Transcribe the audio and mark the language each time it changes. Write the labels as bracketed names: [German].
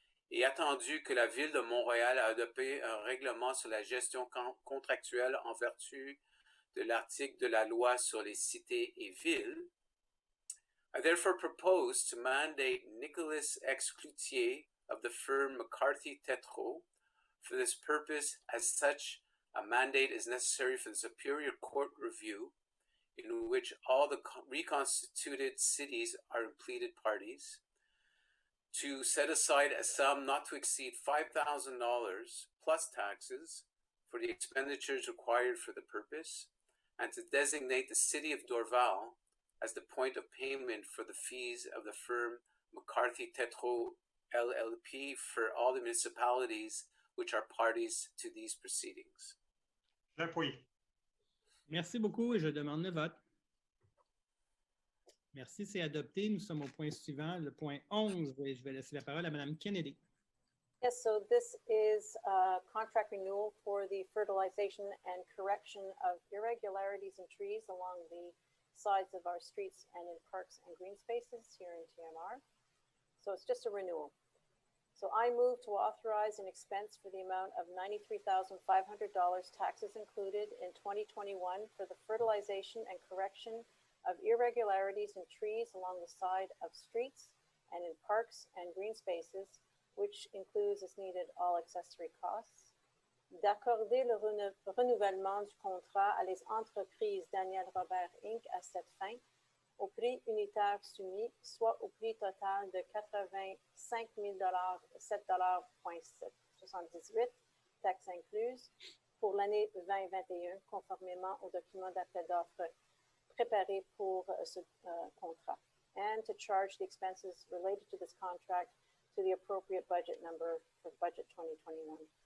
[French] Et attendu que la ville de Montréal a adopté un règlement sur la gestion contractuelle en vertu de l'article de la loi sur les cités et villes, [English] I therefore propose to mandate Nicholas X. Cloutier of the firm McCarthy Tétrault. For this purpose, as such, a mandate is necessary for the Superior Court review, in which all the reconstituted cities are pleaded parties, to set aside a sum not to exceed $5,000 plus taxes for the expenditures required for the purpose, and to designate the city of Dorval as the point of payment for the fees of the firm McCarthy Tétrault LLP for all the municipalities which are parties to these proceedings. [French] J'appuie. Merci beaucoup et je demande le vote. Merci, c'est adopté. Nous sommes au point suivant, le point 11. Et je vais laisser la parole à Mme Kennedy. [English] Yes, so this is a contract renewal for the fertilization and correction of irregularities in trees along the sides of our streets and in parks and green spaces here in TMR. So it's just a renewal. So I move to authorize an expense for the amount of $93,500, taxes included, in 2021 for the fertilization and correction of irregularities in trees along the side of streets and in parks and green spaces, which includes, as needed, all accessory costs. [French] D'accorder le renouvellement du contrat à les entreprises Daniel Robert Inc. à cette fin, au prix unitaire soumis, soit au prix total de 85 000 $7,78, taxes incluses, pour l'année 2021, conformément au document d'appel d'offres préparé pour ce contrat, [English] and to charge the expenses related to this contract to the appropriate budget number for budget 2021.